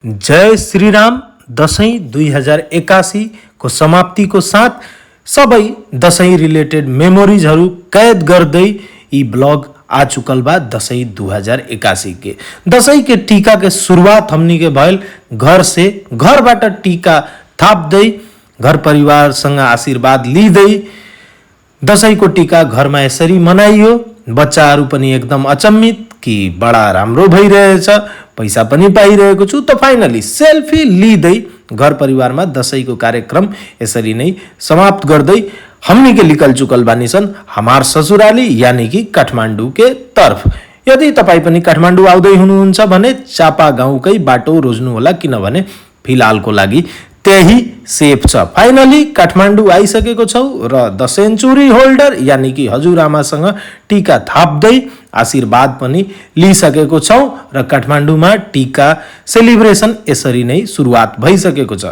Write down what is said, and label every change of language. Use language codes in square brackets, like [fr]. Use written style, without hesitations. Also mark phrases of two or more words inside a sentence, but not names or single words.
[ne] जय श्री राम। दशैं 2081 को समाप्तिको साथ सबै दशैं [en] related memories [ne] कैद गर्दै यी ब्लॉग [bho] आ चुकल बा। दशैं 2081 के दशैं के टीका के शुरुआत हमनी के भयल घर से, [ne] घरबाट टीका थाप्दै घर परिवारसँग आशीर्वाद लिँदै दशैं को टीका घरमा यसरी मनाइयो। बच्चाहरू पनि एकदम अचम्मित कि बडा राम्रो भइरहेछ, पैसा पनि पाइरहेको छु। त फाइनली सेल्फी लिँदै घर परिवारमा दशैंको कार्यक्रम यसरी नै समाप्त गर्दै [bho] हमनी के निकल चुकल बानी सन हमार ससुराली यानी कि काठमाडौँ के तर्फ। [ne] यदि तपाई पनि काठमाडौँ आउँदै हुनुहुन्छ भने चापा गाउँकै बाटो रोज्नु होला, किनभने फिलहालको लागि त्यही सेफ छ। फाइनली काठमाडौँ आइसकेको छौ र [en] the century holder [bho] यानी कि [ne] हजुरआमासँग टीका थाप्दै आशीर्वाद पनि लिइसकेको छौ र काठमाडौँमा टीका सेलिब्रेसन यसरी नै सुरुवात भइसकेको छ।